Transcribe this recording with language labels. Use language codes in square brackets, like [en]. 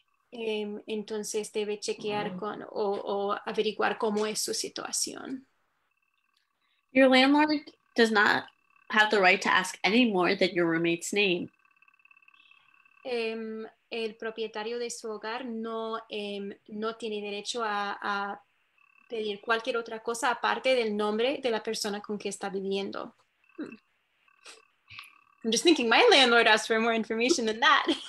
[es] Entonces debe chequear o averiguar cómo es su situación. [en] Your landlord does not have the right to ask any more than your roommate's name. [es] El propietario de su hogar no tiene derecho a pedir cualquier otra cosa aparte del nombre de la persona con que está viviendo. [en] I'm just thinking my landlord asked for more information than that.